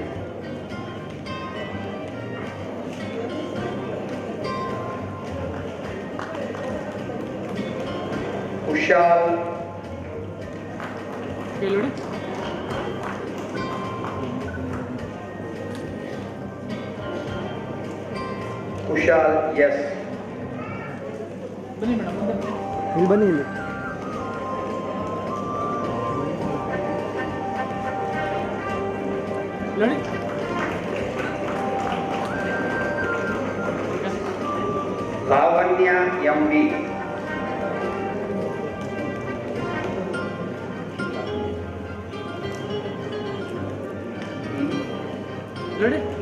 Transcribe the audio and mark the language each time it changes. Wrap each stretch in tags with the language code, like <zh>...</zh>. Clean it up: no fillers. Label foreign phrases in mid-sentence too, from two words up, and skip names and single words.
<en>Kushal. Kushal yes.</en> <kn>ಇಲ್ಲಿ ಬನ್ನಿ ಇಲ್ಲಿ</kn> <en>Ready? Lavanya MB. Ready?</en>